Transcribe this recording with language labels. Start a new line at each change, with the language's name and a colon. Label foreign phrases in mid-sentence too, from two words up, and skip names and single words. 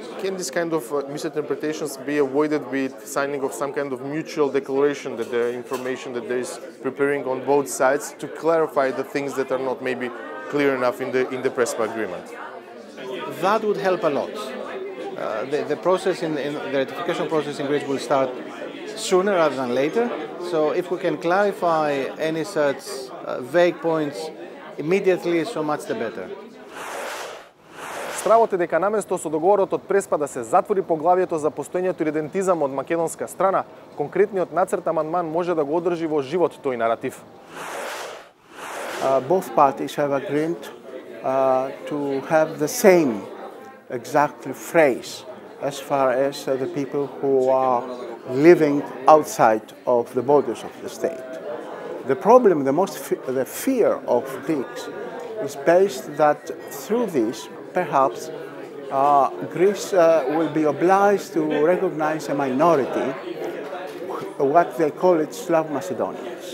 English: Can this kind of misinterpretations be avoided with signing of some kind of mutual declaration that the information that there is preparing on both sides to clarify the things that are not maybe clear enough in the Prespa agreement? That would help a lot. The process in the ratification process in Greece will start sooner rather than later. So if we can clarify any such vague points immediately, so much the better.
Macedonian: Стравот е дека наместо со договорот од Преспа да се затвори поглавието за постоењето идентизам од македонска страна, конкретниот нацрт-амандман може да го одржи во живот тој наратив.
English: Both parties have agreed to have the same exactly phrase as far as the people who are living outside of the borders of the state. The problem, the fear of Greeks is based that through this, perhaps, Greece will be obliged to recognize a minority, what they call it Slav Macedonians.